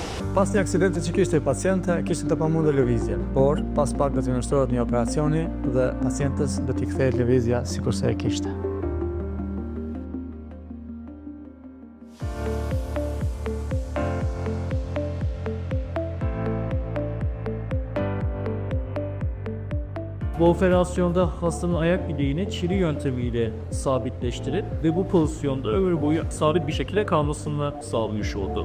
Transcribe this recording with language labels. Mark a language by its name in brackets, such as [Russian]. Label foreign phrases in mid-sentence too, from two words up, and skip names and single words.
[Albanian] Pas një aksidenti që kishte paciente, kishte të pamundur lëvizje, por pas pak do t'i nështrohet një operacioni dhe pacientës do t'i kthehet lëvizja sikurse e kishte. [Turkish] Bu operasyonda hastanın ayak bileğini çivi yöntemiyle sabitleştirip ve bu pozisyonda ömür boyu sabit bir şekilde kalmasını sağlamış oldu.